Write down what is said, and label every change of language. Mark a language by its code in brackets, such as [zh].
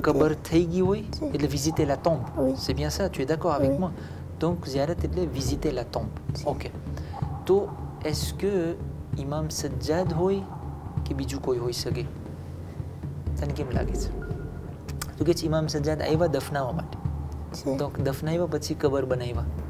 [gu] કબર થઈ ગઈ હોય એટલે visiter la tombe. [fr] Oui. C'est bien ça, tu es d'accord avec Oui. moi? Donc ઝિયારત એટલે visiter la tombe. OK. [gu] તો est-ce que Imam Sajjad હોય કે બીજું કોઈ હોઈ શકે? તને કેમ લાગે છે? તો કે Imam Sajjad આવ્યા દફનાવવા માટે. Donc દફનાવ્યા પછી કબર બનાવ્યા.